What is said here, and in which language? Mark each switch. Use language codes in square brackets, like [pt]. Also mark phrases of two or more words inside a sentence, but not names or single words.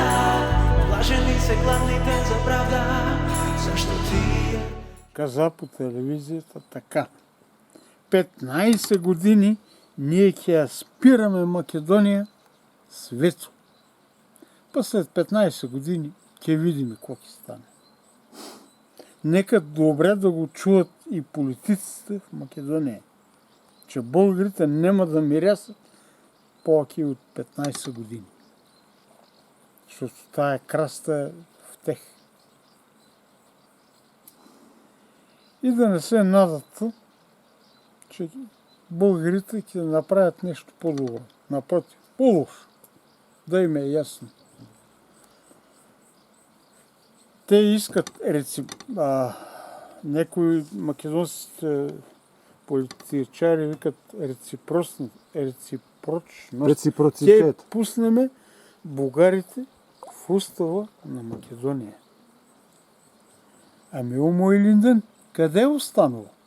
[mk] Блажени се гладните за правда, зашто тие... Каза по телевизијата така. 15 години ние ќе ја спираме Македонија свето. Па след 15 години ќе видиме какво ќе стане. [bg] Нека добре да го чуат и политиците в Македонија, че българите нема да мирясат повеќе от 15 години. Защото тая краста е в тех. И да не се надат, че българите ќе направят нещо по-добро. Напротив, по-лошо. Да им е ясно. Те искат някои македонските политичари викат Реципроцитет. Те пуснеме бугарите в устава на Македонија. Ами Умо Илинден, къде е останало?